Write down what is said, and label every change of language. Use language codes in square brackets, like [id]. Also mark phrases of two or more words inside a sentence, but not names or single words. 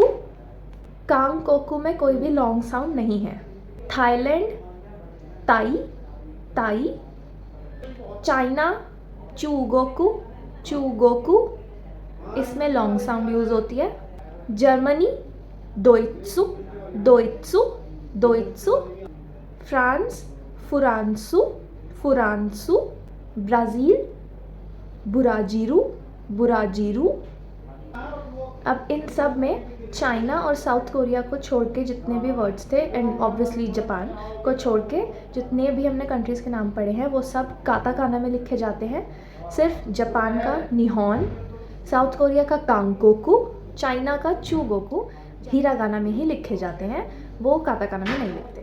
[hi] कांगकोकू में कोई भी [en] long sound [hi] नहीं है। थाईलैंड ताई, ताई। चाइना चूगोकू, चूगोकू, इसमें [en] long sound [hi] यूज़ होती है। जर्मनी दोइत्सु, दोइत्सु, दोइत्सु। फ्रांस फुरांसु, फुरांसु। ब्राज़ील बुराजीरू, बुराजीरू। अब इन सब में चाइना और साउथ कोरिया को छोड़ के जितने भी वर्ड्स थे, [en] and obviously [hi] जापान को छोड़ के जितने भी हमने कंट्रीज़ के नाम पढ़े हैं वो सब काताकाना में लिखे जाते हैं। सिर्फ जापान का निहोन, साउथ कोरिया का कांगकोकू, चाइना का चूगोकू हिरागाना में ही लिखे जाते हैं, वो काताकाना में नहीं लिखते।